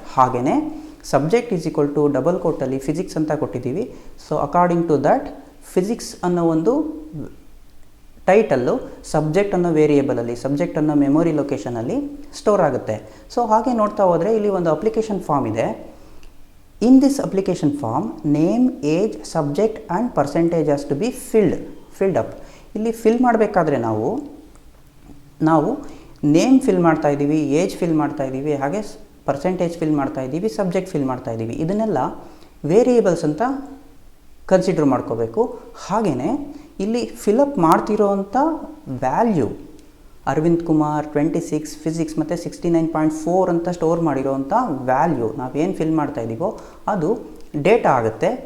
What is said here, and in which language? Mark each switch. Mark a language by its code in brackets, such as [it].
[kn] ಹಾಗೆಯೇ subject [en] is equal to [kn] double ಕೋಟಲ್ಲಿ physics ಅಂತ ಕೊಟ್ಟಿದ್ದೀವಿ. So [en] according to that [kn] physics ಅನ್ನೋ ಒಂದು ಟೈಟಲ್ಲು ಸಬ್ಜೆಕ್ಟ್ ಅನ್ನೋ ವೇರಿಯೇಬಲಲ್ಲಿ ಸಬ್ಜೆಕ್ಟ್ ಅನ್ನೋ ಮೆಮೊರಿ ಲೊಕೇಶನಲ್ಲಿ ಸ್ಟೋರ್ ಆಗುತ್ತೆ. ಸೊ ಹಾಗೆ ನೋಡ್ತಾ ಹೋದರೆ ಇಲ್ಲಿ ಒಂದು ಅಪ್ಲಿಕೇಶನ್ ಫಾರ್ಮ್ ಇದೆ. [en] In this application form, name, age, subject and percentage has to be filled up. [kn] ಇಲ್ಲಿ ಫಿಲ್ ಮಾಡಬೇಕಾದ್ರೆ ನಾವು ನೇಮ್ ಫಿಲ್ ಮಾಡ್ತಾ ಇದ್ದೀವಿ, ಏಜ್ ಫಿಲ್ ಮಾಡ್ತಾ ಇದ್ದೀವಿ, ಹಾಗೆ ಪರ್ಸೆಂಟೇಜ್ ಫಿಲ್ ಮಾಡ್ತಾ ಇದ್ದೀವಿ, ಸಬ್ಜೆಕ್ಟ್ ಫಿಲ್ ಮಾಡ್ತಾ ಇದ್ದೀವಿ. ಇದನ್ನೆಲ್ಲ ವೇರಿಯೇಬಲ್ಸ್ ಅಂತ ಕನ್ಸಿಡರ್ ಮಾಡ್ಕೋಬೇಕು. ಹಾಗೆಯೇ ಇಲ್ಲಿ fill up ಮಾಡ್ತಿರೋವಂಥ value Arvind Kumar 26 physics ಮತ್ತು 69.4 ಅಂತ ಸ್ಟೋರ್ ಮಾಡಿರೋವಂಥ ವ್ಯಾಲ್ಯೂ ನಾವೇನು ಫಿಲ್ ಮಾಡ್ತಾ ಇದ್ದೀವೋ ಅದು ಡೇಟಾ ಆಗುತ್ತೆ.